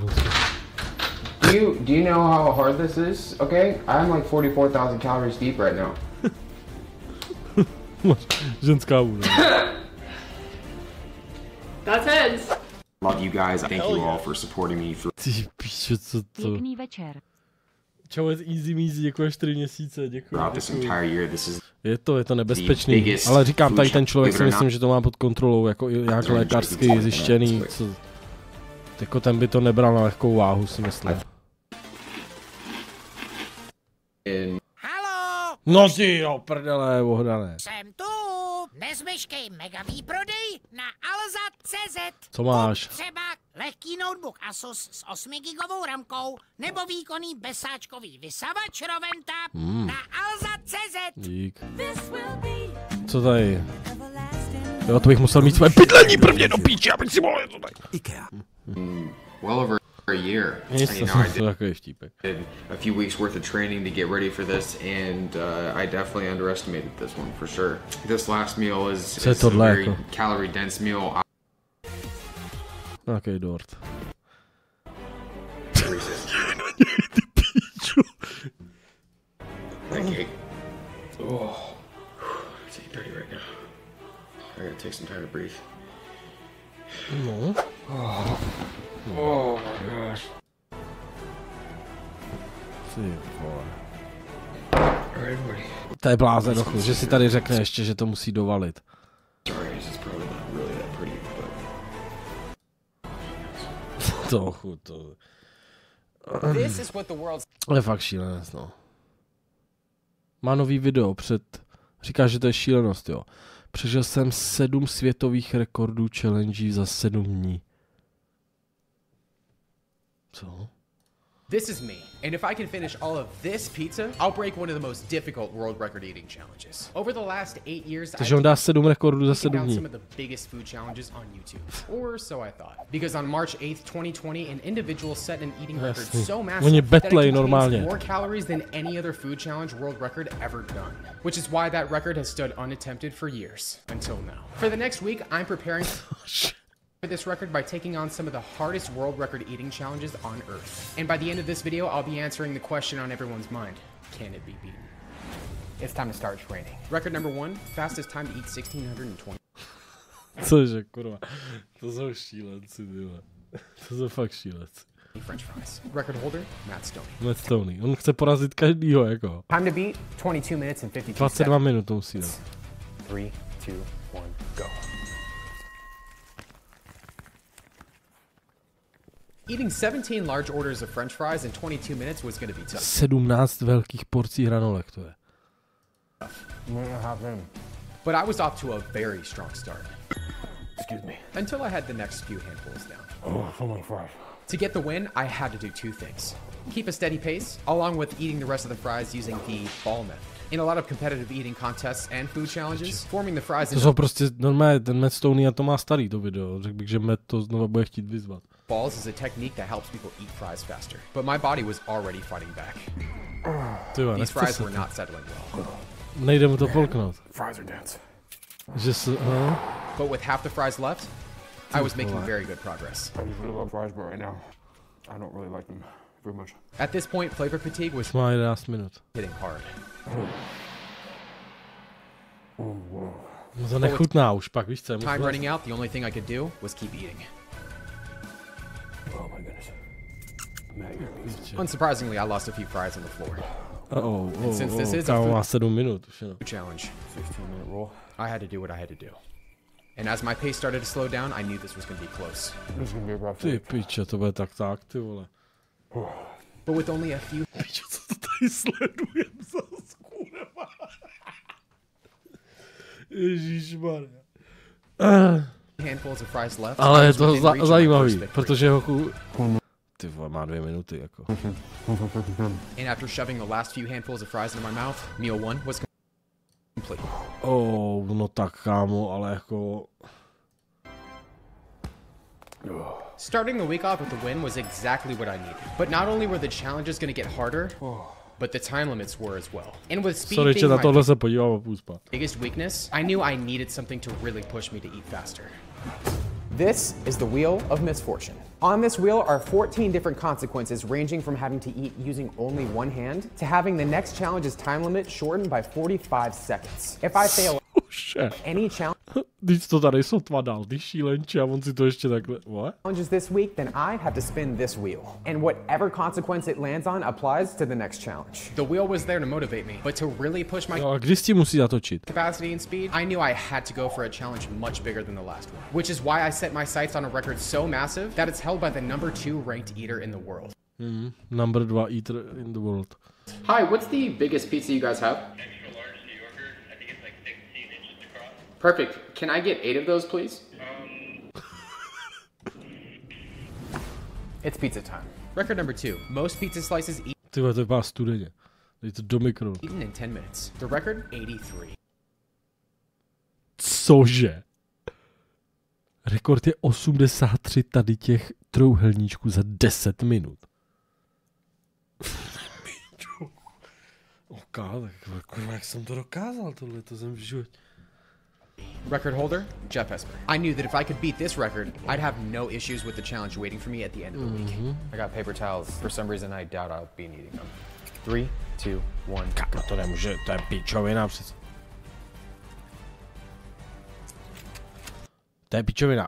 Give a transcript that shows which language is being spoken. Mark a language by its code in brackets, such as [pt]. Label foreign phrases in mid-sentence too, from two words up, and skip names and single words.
[en] Do you know how hard this is? Okay, I'm like 44,000 calories deep right now. [cs] Ženská úda. [en] That's heads. Love you guys. Thank you all for supporting me through. [cs] Ty píše, co to? Pěkný večer. Čau, [en] easy measy, [cs] děkuji 4 měsíce, děkuji. [en] Throughout this entire year, this is. [cs] Je to nebezpečný, ale říkám, tady ten člověk si myslím, že to má pod kontrolou, jako nějak lékařsky zjištěný, co, jako ten by to nebral na lehkou váhu, si myslím. Halo! No ty jo, prdele, ohdané. Jsem tu! Nezmeškej mega výprodej na alza.cz. Co máš? Třeba lehký notebook Asus s 8 gigovou ramkou nebo výkonný besáčkový vysavač Roventa na alza.cz. Dík. Co tady? Jo, to bych musel mít své bydlení prvně do píči, abych si mohl to tady. IKEA. [en] Well over a year. I did a few weeks worth of training to get ready for this, and I definitely underestimated this one for sure. This last meal is a very calorie dense meal. [cs] Okay, dort. [en] Okay. Oh, it's 8:30 right now. I gotta take some time to breathe. No. Oh my gosh. [cs] To je blázen, dochu, že si tady řekne ještě, že to musí dovalit. Trochu to. Je fakt šílenost, no. Má nový video říká, že to je šílenost, jo. Přežil jsem 7 světových rekordů challenge za 7 dní. Co? [en] This is me, and if I can finish all of this pizza, I'll break one of the most difficult world record eating challenges. Over the last 8 years, [cs] Takže on dá 7 rekordů za 7 dní. [en] some of the biggest food challenges on YouTube, or so I thought. Because on March 8th, 2020, an individual set an eating record so massive that it contains more calories than any other food challenge world record ever done. Which is why that record has stood unattempted for years, until now. For the next week, I'm preparing for this record by taking on some of the hardest world record eating challenges on Earth. And by the end of this video, I'll be answering the question on everyone's mind. Can it be beaten? It's time to start training. Record number 1, fastest time to eat 1620. [cs] Cože, kurva. To jsou šílenci, tyhle. To jsou fakt šílenci. [en] French fries. Record holder, Matt Stoney. Matt Stoney. [cs] On chce porazit každýho, jako. [en] Time to beat, 22 minutes and 52 [cs] 22 minut to musí dát. [en] 3, 2, 1, go. Eating 17 large orders of French fries in 22 minutes was going to be tough. [cs] 17 velkých porcí hranolek, to je. [en] But I was off to a very strong start. Excuse me. Until I had the next few handfuls down. Oh, so many fries. To get the win, I had to do 2 things. Keep a steady pace, along with eating the rest of the fries using the ball method. In a lot of competitive eating contests and food challenges, forming the fries [cs] to jsou prostě normálně, ten Matt Stoney a to má starý to video. Řekl bych, že Matt to znovu bude chtít vyzvat. [en] Balls is a technique that helps people eat fries faster. But my body was already fighting back. These fries were not settling well. [cs] Nejde mu to polknout. [en] Fries are dense. [cs] Že se, [en] But with half the fries left, I was making very good progress. I really love fries, but right now, I don't really like them very much. At this point, flavor fatigue was hitting hard. [cs] No to nechutná už pak, víš co? [en] Time running out, the only thing I could do was keep eating. Oh my goodness. Unsurprisingly, I lost a few fries on the floor. And since this is a food challenge, 16-minute rule, I had to do what I had to do. And as my pace started to slow down, I knew this was going to be close. [cs] Ty piče, to bude tak, ty vole. [en] But with only a few... [cs] Piče, co to tady sledujem zas, kurva. Ježišmarja. [en] Handfuls of fries left. [cs] Ale je to zajímavý, protože hochu... Ty vole, má 2 minuty, jako. [en] And after shoving the last few handfuls of fries into my mouth, meal 1 was complete. [cs] Oh, no tak kámo, ale jako... [en] Starting the week off with a win was exactly what I needed. But not only were the challenges going to get harder, but the time limits were as well. And with speed being my biggest weakness, I knew I needed something to really push me to eat faster. This is the Wheel of Misfortune. On this wheel are 14 different consequences ranging from having to eat using only one hand to having the next challenge's time limit shortened by 45 seconds. If I fail any challenge... [cs] Když to tady sotva dal, ty šílenče, a on si to ještě takhle... [en] What? Challenges this week, then I have to spin this wheel. And whatever consequence it lands on applies to the next challenge. The wheel was there to motivate me, but to really push my capacity and speed, I knew I had to go for a challenge much bigger than the last one. Which is why I set my sights on a record so massive that it's held by the #2 ranked eater in the world. Number 2 eater in the world. Hi, what's the biggest pizza you guys have? Perfect. Can I get 8 of those, please? It's pizza time. Record number 2. Most pizza slices [cs] Ty to vypadá studeně. Dej to do mikro. [en] Eaten in 10 minutes. The record 83. [cs] Cože? Rekord je 83 tady těch trouhelníčků za 10 minut. Tak jak jsem to dokázal, tohle to jsem v životě. [en] Record holder, Jeff Esper. I knew that if I could beat this record, I'd have no issues with the challenge waiting for me at the end of the week. I got paper towels. For some reason, I doubt I'll be needing them. 3, 2, 1. [cs] Kámo, to nemůže, to je pičovina přece. To je pičovina.